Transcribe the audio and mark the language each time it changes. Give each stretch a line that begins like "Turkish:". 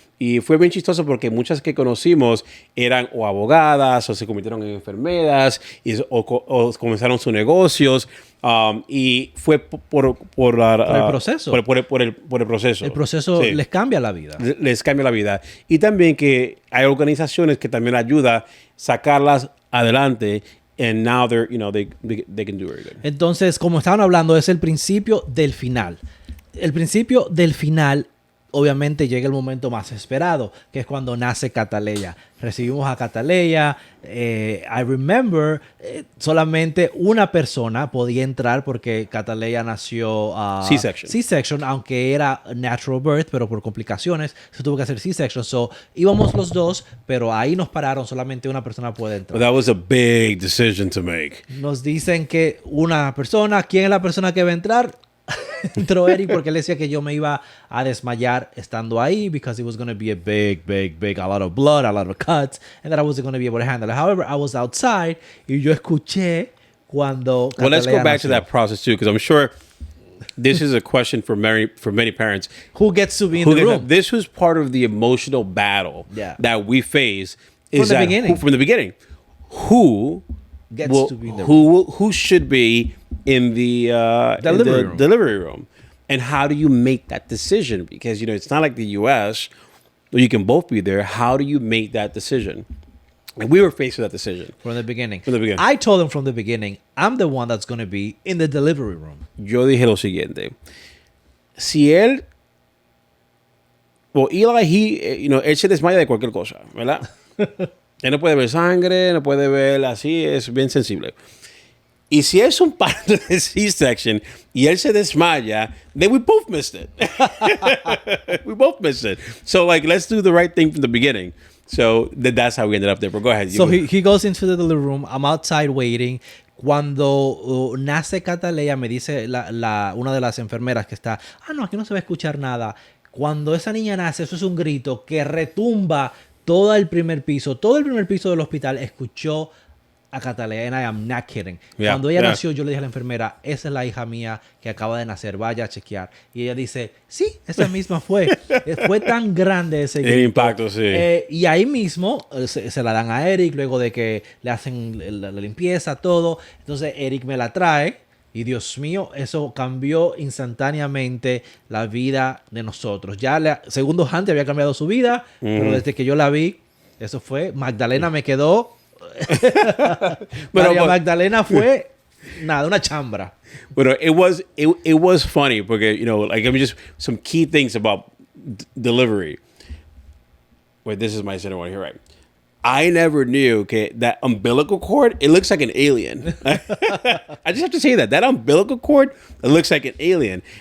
Spanish: Y fue bien chistoso porque muchas que conocimos eran o abogadas o se convirtieron en enfermeras o comenzaron sus negocios. Y fue por el proceso. Por el proceso. El proceso les cambia la vida. Les cambia la vida. Y también que hay organizaciones que también ayudan a sacarlas adelante.
English: And now they can do very good.
Spanish: Entonces, como estaban hablando, es el principio del final. El principio del final, obviamente, llega el momento más esperado, que es cuando nace Cataleya. Recibimos a Cataleya.
English: I remember,
Spanish: solamente una persona podía entrar porque Cataleya nació C-section, aunque era
English: natural birth,
Spanish: pero por complicaciones se tuvo que hacer C-section. So, íbamos los dos, pero ahí nos pararon, solamente una persona puede entrar.
English: But that was a big decision to make.
Spanish: Nos dicen que una persona, ¿quién es la persona que va a entrar? Entró Eric porque él decía que yo me iba a desmayar estando ahí
English: because it was going to be a big, a lot of blood, a lot of cuts, and that I wasn't going to be able to handle it. However, I was outside
Spanish: y yo escuché cuando
English: Well, let's go back to that process too, because I'm sure this is a question for many parents. Who gets to be in the room? This was part of the emotional battle that we face. From the beginning. Who gets to be in the room? Who should be in the delivery room, and how do you make that decision? Because it's not like the U.S. where you can both be there. How do you make that decision? And we were faced with that decision from the beginning. I told him from the beginning, I'm the one that's going to be in the delivery room.
Spanish: Yo dije lo siguiente: si él, Eli, él se desmaya de cualquier cosa, ¿verdad? Él no puede ver sangre, no puede ver así, es bien sensible. Y si es un parto de C-section y él se desmaya,
English: then we both missed it.
Spanish: We both missed it.
English: So, let's do the right thing from the beginning. So, that's how we ended up there. But go ahead. So, he goes into the delivery room. I'm outside waiting.
Spanish: Cuando nace Cataleya, me dice una de las enfermeras que está, no, aquí no se va a escuchar nada. Cuando esa niña nace, eso es un grito que retumba todo el primer piso del hospital escuchó a Cataleya,
English: and I am not kidding.
Spanish: Cuando ella nació, yo le dije a la enfermera, esa es la hija mía que acaba de nacer, vaya a chequear. Y ella dice, sí, esa misma fue. Fue tan grande ese grito. El impacto, sí. Y ahí mismo se la dan a Eric, luego de que le hacen la limpieza, todo. Entonces Eric me la trae. Y Dios mío, eso cambió instantáneamente la vida de nosotros. Ya segundos antes había cambiado su vida, pero desde que yo la vi, eso fue. Magdalena me quedó. María Magdalena fue una chambra.
English: But it was funny because I mean, just some key things about delivery. Wait, this is my center one here, right? I never knew that umbilical cord, it looks like an alien. I just have to say that umbilical cord, it looks like an alien.